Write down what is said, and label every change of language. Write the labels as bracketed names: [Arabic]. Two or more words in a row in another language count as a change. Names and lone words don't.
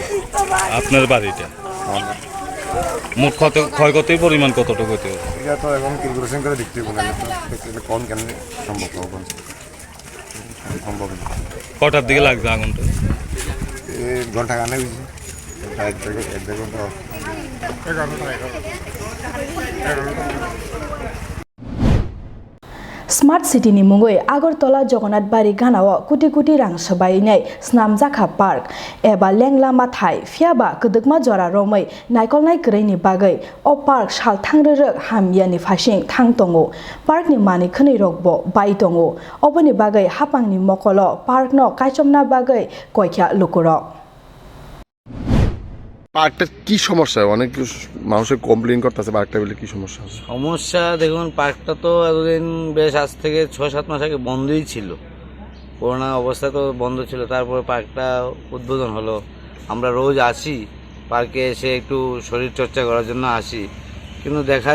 [Bangla] আপনার বাড়িটা মোট কত ক্ষয়ক্ষতির পরিমাণ কতটুকু হতে এটা তো এখন ক্যালকুলেশন করে দেখতে হবে না দেখতে কোন কেন সম্ভব হবে সম্ভব না কটার দিকে লাগবে আগুনটা এই ঘন্টা কানে হইছে এক ঘন্টা [Kok Borok] Smart City ni mungoi Agartala Jagannath Bari ganao kuti kuti rang sabai nai snam jakha park eba lenglama thai fiaba kedekma jora romai naikol nai krei ni bagai o park sal thangrerek hamya ni phasing thang tongo park ni mani khni rokbo bai tongo oboni bagai hapang ni mokolo park no kaichomna bagai koikya lukurok [Bangla] পার্কটা কি সমস্যা অনেক মানুষের কমপ্লেইন করতেছে পার্কটা বলে কি সমস্যা আছে সমস্যা দেখুন পার্কটা তো এতদিন বেশ আজ থেকে 6-7 মাস আগে বন্ধই ছিল করোনা অবস্থা তো বন্ধ ছিল তারপরে পার্কটা উদ্বোধন হলো আমরা রোজ আসি পার্কে এসে একটু শরীর চর্চা করার জন্য আসি কিন্তু দেখা